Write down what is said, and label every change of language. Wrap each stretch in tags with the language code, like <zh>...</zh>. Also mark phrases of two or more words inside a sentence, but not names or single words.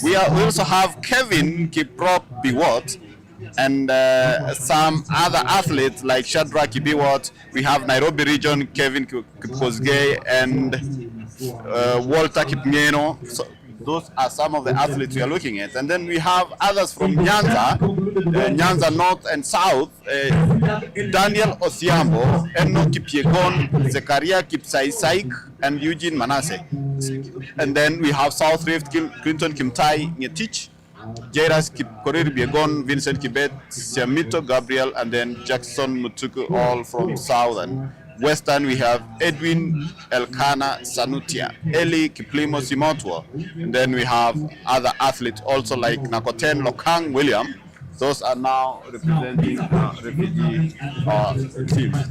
<en>We also have Kevin Kiprop Biwot, and some other athletes like Shadrach Kibiwot. We have Nairobi region Kevin Kipchoge and Walter Kipngeno. So those are some of the athletes we are looking at. And then we have others from Nyanza, Nyanza North and South, Daniel Osiambo, Eno Kipyegon, Zekaria Kipsaisaik, and Eugene Manasseh. And then we have South Rift, Clinton Kimtai Ngetich, Jairas Kipkorir Biegon, Vincent Kibet, Siamito Gabriel, and then Jackson Mutuku, all from Southern. Western, we have Edwin Elkana Sanutia, Eli Kiplimo Simotwo, and then we have other athletes also like Nakoten Lokang William. Those are now representing refugee teams.</en>